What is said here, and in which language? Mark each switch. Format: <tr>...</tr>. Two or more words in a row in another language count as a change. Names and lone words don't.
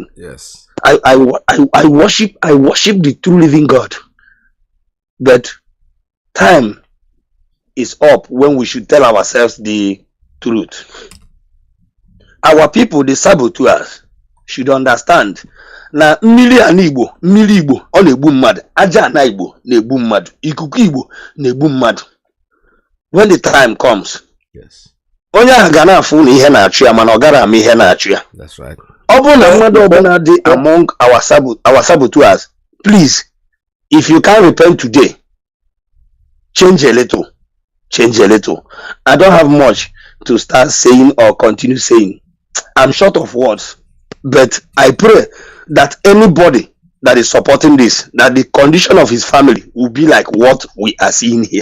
<en>Yes. I worship the true living God. But time is up when we should tell ourselves the truth. Our people, the saboteurs, should understand.</en> <ig>Na mmiri ana Igbo ọ na-egbu mmadụ, aja ana Igbo na-egbu mmadụ, ikuku Igbo na-egbu mmadụ.</ig> <en>When the time comes, yes,</en> <ig>onye ahụ ga na-afụ na ihe na-achụ ya mana ọ gara ama ihe na-achụ ya.</ig> <en>That's right.</en> <ig>Ọ bụrụ na mmadụ ọbụla dị</ig> <en>among our saboteurs, please, if you can repent today, change a little. I don't have much to start saying or continue saying. I'm short of words, but I pray that anybody that is supporting this, that the condition of his family will be like what we are seeing here.</en>